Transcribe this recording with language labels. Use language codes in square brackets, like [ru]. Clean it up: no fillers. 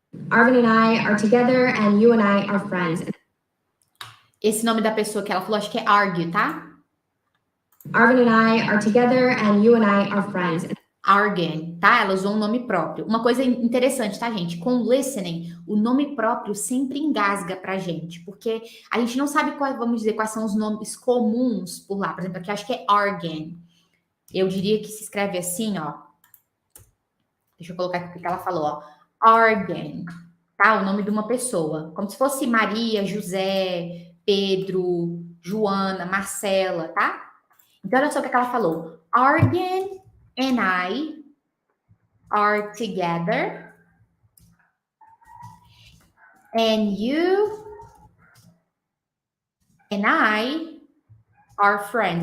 [en] Arvin and I are together and you and I are friends. [pt] Esse nome da pessoa que ela falou, acho que é argue, tá? [en] Arvin and I are together and you and I are friends. [pt] Argan, tá? Ela usou um nome próprio. Uma coisa interessante, tá, gente? Com listening, o nome próprio sempre engasga pra gente, porque a gente não sabe vamos dizer, quais são os nomes comuns por lá. Por exemplo, aqui eu acho que é Argan. Eu diria que se escreve assim, ó. Deixa eu colocar aqui o que ela falou, ó. Argan, tá? O nome de uma pessoa. Como se fosse Maria, José, Pedro, Joana, Marcela, tá? Então, olha só o que ela falou. [en] Argan and I are together. And you and I are friends.